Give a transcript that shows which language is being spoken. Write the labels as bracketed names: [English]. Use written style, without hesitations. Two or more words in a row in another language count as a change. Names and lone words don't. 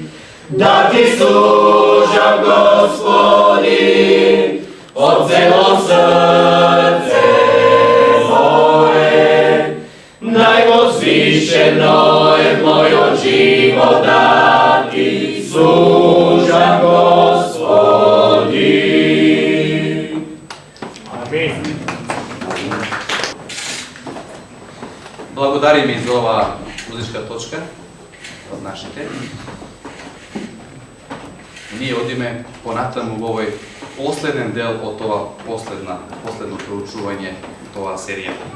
[Macedonian] Да ти служам, Господи, од цело срце моје. Највозвишено је мојо живот да ти служам, Господи. Амин. Благодарим и за ова музичка точка од нашите. Ние одиме понатаму во овој последен дел од ова последно проучување од оваа серија.